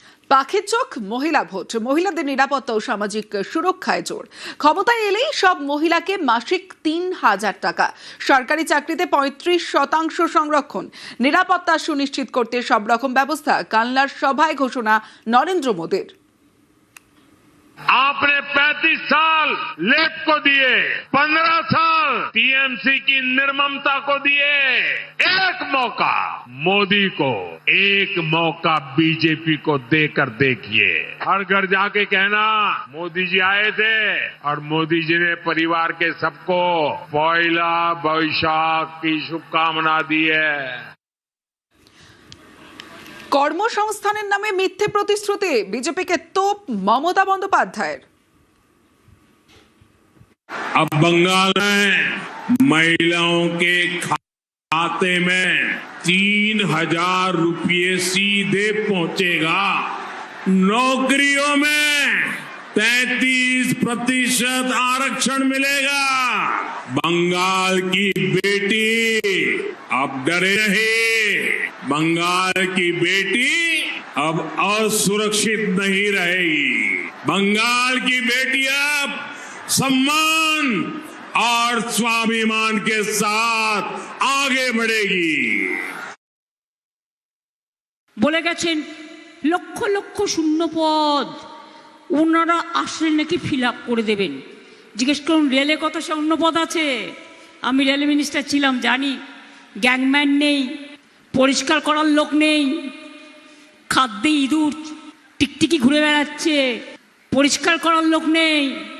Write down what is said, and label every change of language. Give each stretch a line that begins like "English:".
Bangla: পাখির চোখ মহিলা ভোট, মহিলাদের নিরাপত্তা ও সামাজিক সুরক্ষায় জোর। ক্ষমতায় এলেই সব মহিলাকে মাসিক 3000 টাকা, সরকারি চাকরিতে 35% সংরক্ষণ, নিরাপত্তা সুনিশ্চিত করতে সব রকম ব্যবস্থা। কালনার সভায় ঘোষণা নরেন্দ্র মোদীর।
Hindi: आपने 35 साल लेफ्ट को दिए, 15 साल टीएमसी की निर्ममता को दिए। एक मौका मोदी को, एक मौका बीजेपी को देकर देखिए। हर घर जाके कहना मोदी जी आए थे और मोदी जी ने परिवार के सबको पहला बैशाख की शुभकामना दी है।
Bangla: কর্মসংস্থানের নামে মিথ্যে প্রতিশ্রুতি বিজেপিকে তোপ মমতা বন্দ্যোপাধ্যায়ের।
Hindi: अब बंगाल में महिलाओं के खाते में 3,000 रुपये सीधे पहुंचेगा। नौकरियों में 33% आरक्षण मिलेगा। बंगाल की बेटी अब डरे नहीं, बंगाल की बेटी अब असुरक्षित नहीं रहेगी। बंगाल की बेटी अब सम्मान और स्वाभिमान के साथ आगे बढ़ेगी।
Bangla: বলে গেছেন লক্ষ লক্ষ শূন্য পদ ওনারা আসলে নাকি ফিল আপ করে দেবেন। জিজ্ঞেস করুন রেলে কত শূন্য পদ আছে? আমি রেল মিনিস্টার ছিলাম, জানি। গ্যাংম্যান নেই, পরিষ্কার করার লোক নেই, খাদ্যে ইঁদুর টিকটিকি ঘুরে বেড়াচ্ছে, পরিষ্কার করার লোক নেই।